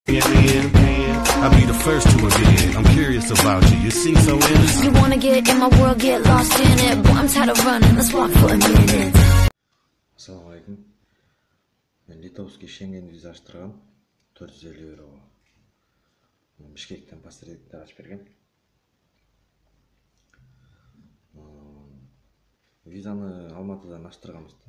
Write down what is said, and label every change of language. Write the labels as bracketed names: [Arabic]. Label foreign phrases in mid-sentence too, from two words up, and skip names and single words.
[English] I'll be the first to admit I'm curious about you. You seem so innocent. You wanna get in my world, get lost in it. Boy, I'm tired of running, let's walk for a minute. [Arabic] السلام عليكم. [Kyrgyz] Мен литовский Шенген виза аштыргам 450 евро. Бишкектен посредниктер ачып берген. Визаны Алматыдан аштырганбыз да.